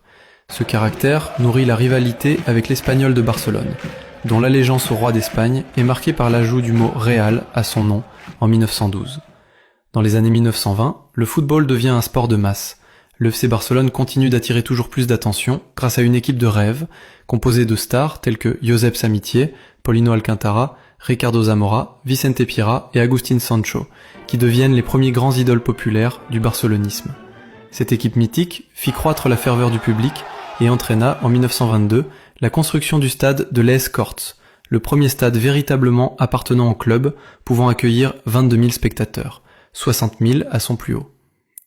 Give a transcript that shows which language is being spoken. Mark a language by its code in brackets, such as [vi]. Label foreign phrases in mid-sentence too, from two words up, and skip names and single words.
[fr] Ce caractère nourrit la rivalité avec l'Espagnol de Barcelone, dont l'allégeance au roi d'Espagne est marquée par l'ajout du mot « Real » à son nom en 1912. Dans les années 1920, le football devient un sport de masse. Le FC Barcelone continue d'attirer toujours plus d'attention grâce à une équipe de rêve, composée de stars telles que Josep Samitier, Paulino Alcántara, Ricardo Zamora, Vicente Pira et Agustín Sancho, qui deviennent les premiers grands idoles populaires du barcelonisme. Cette équipe mythique fit croître la ferveur du public et entraîna, en 1922, la construction du stade de l'ES Corts, le premier stade véritablement appartenant au club, pouvant accueillir 22 000 spectateurs, 60 000 à son plus haut.